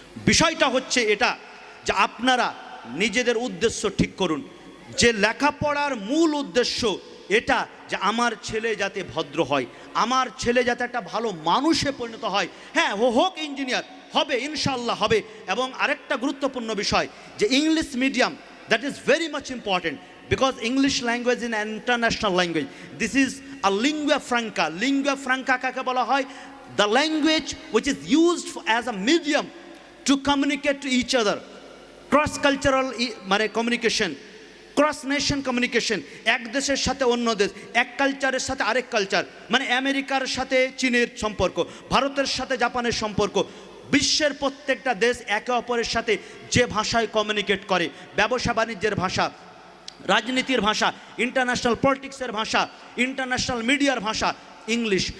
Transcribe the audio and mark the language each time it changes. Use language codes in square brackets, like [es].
[bn] বিষয়টা হচ্ছে এটা যে আপনারা নিজেদের উদ্দেশ্য ঠিক করুন, যে লেখাপড়ার মূল উদ্দেশ্য এটা যে আমার ছেলে যাতে ভদ্র হয়, আমার ছেলে যাতে একটা ভালো মানুষে পরিণত হয়। হ্যাঁ, হোক ইঞ্জিনিয়ার, হবে ইনশাল্লাহ হবে। এবং আরেকটা গুরুত্বপূর্ণ বিষয় যে English medium, [en] that is very much important because English language is an international language. This is a lingua franca. [bn] Lingua franca কাকে বলা হয়? [en] The language which is used as a medium to communicate to each other. [bn] Cross cultural মানে communication, cross nation communication, এক দেশের সাথে অন্য দেশ, এক কালচারের সাথে আরেক কালচার, মানে আমেরিকার সাথে চীনের সম্পর্ক, ভারতের সাথে জাপানের সম্পর্ক। বিশ্বের প্রত্যেকটা দেশ একে অপরের সাথে যে ভাষায় কমিউনিকেট করে, ব্যবসা বাণিজ্যের ভাষা, রাজনীতির ভাষা, ইন্টারন্যাশনাল পলিটিক্সের ভাষা, ইন্টারন্যাশনাল মিডিয়ার ভাষা ইংলিশ।